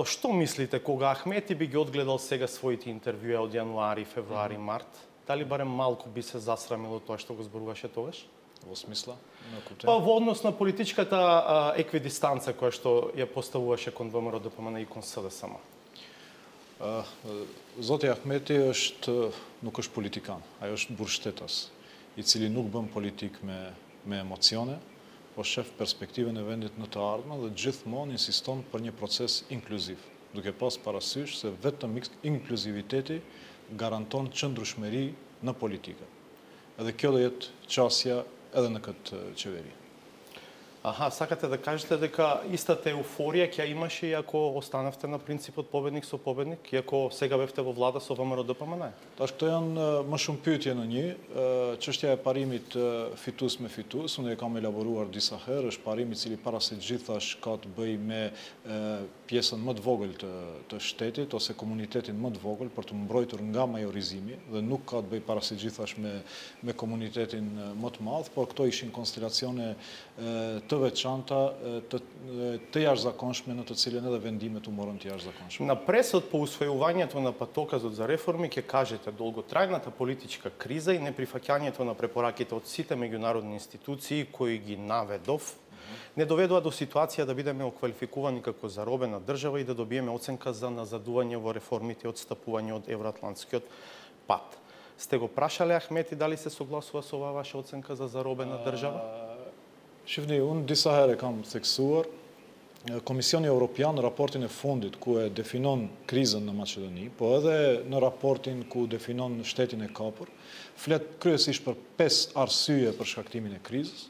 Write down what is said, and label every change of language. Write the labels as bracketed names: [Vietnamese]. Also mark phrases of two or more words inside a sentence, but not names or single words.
[Macedonian] Што мислите кога Ахмети би ги одгледал сега своите интервјуа од јануари, февруари, март? Дали барем малку би се засрамило тоа што го зборуваше тогаш? Во смисла? Па во однос на политичката еквидистанца која што ја поставуваше кон ВМРО ДПМН и кон СДСМ. [Albanian] Зоти Ахмети nuk është politikan, ajo është burgshtetas, i cili nuk bën politik me emocione, po shef perspektiven e vendit në të ardhmen dhe gjithmonë insiston për një proces inkluziv, duke pas parasysh se vetëm inkluziviteti garanton qëndrueshmëri në politikë. Edhe kjo do jetë qasja edhe në këtë qeveri. [Macedonian] Аха, сакате да кажете дека истата еуфорија ќе имаше и ако останавте на принципот победник со победник, и ако сега бевте во влада со ВМРО ДПМН? [Albanian] Tash këto janë më shumë pyetje në një. Çështja e parimit fitus me fitus, unë e kam elaboruar disa herë, është parimi i cili para se gjithash ka të bëjë me pjesën më të vogël të shtetit ose komunitetin më të vogël për të mbrojtur nga majorizimi dhe nuk ka të bëjë para se gjithash me komunitetin më të madh, por këto ishin konstelacione të veçanta, të jashtëzakonshme në të cilën edhe vendimet u morën të jashtëzakonshme. [Macedonian] На пресот по усвојувањето на патоказот за реформи ќе кажете долготрајната политичка криза и неприфаќањето на препораките од сите меѓународни институции кои ги наведов не доведува до ситуација да бидеме оквалификувани како заробена држава и да добиеме оценка за назадување во реформите и одстапување од евроатлантскиот пат. Сте го прашале Ахмети дали се согласува со оваа ваша оценка за заробена држава? [Albanian] Shifni, unë disa herë kam theksuar, Komisioni Evropian në raportin e fundit ku e definon krizën në Maqedoni, po edhe në raportin ku definon shtetin e kapur, flet kryesisht për 5 arsye për shkaktimin e krizës.